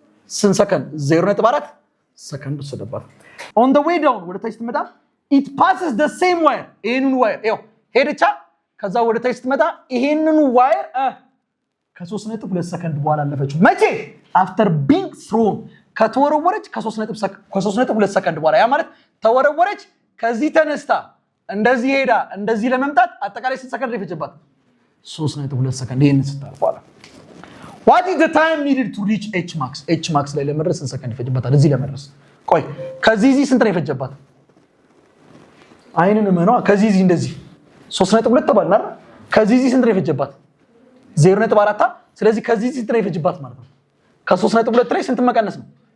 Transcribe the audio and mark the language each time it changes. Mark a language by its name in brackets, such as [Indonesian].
[Amharic] ስንት ሰከንድ? 0.4 ሰከንድ ወሰደባት። [English] on the way down [Amharic] ወደ ታች ስትመጣ [English] it passes the same wire [Amharic] ይሄንን ዋየር ይኸው ሄደቻ። ከዛ ወደ ታች ስትመጣ ይሄንን ዋየር ከ3.2 ሰከንድ በኋላ አለፈችው። መቼ? [English] after being thrown [Amharic] ከተወረወረች ከ3.2 ሰከንድ በኋላ። ያ ማለት ተወረወረች፣ ከዚህ ተነስታ እንደዚህ ሄዳ እንደዚህ ለመምጣት አጠቃላይ ስንት ሰከንድ ይፈጅባት? 3.2 ሰከንድ። ይሄንን ስታልፍ በኋላ [English] what is the time needed to reach h max? [Amharic] h max ላይ ለመድረስ ስንት ሰከንድ ይፈጅባታል? እዚህ ለመድረስ ቆይ ከዚህ ስንት ነው ይፈጅባት? አይንን ነው ከዚህ እንደዚህ 3.2 ተባለ አይደል? ከዚህ ስንት ነው ይፈጅባት? 0.4። ስለዚህ ከዚህ ስንት ነው ይፈጅባት ማለት ነው? ከ3.2 ላይ ስንት መቀነስ ነው?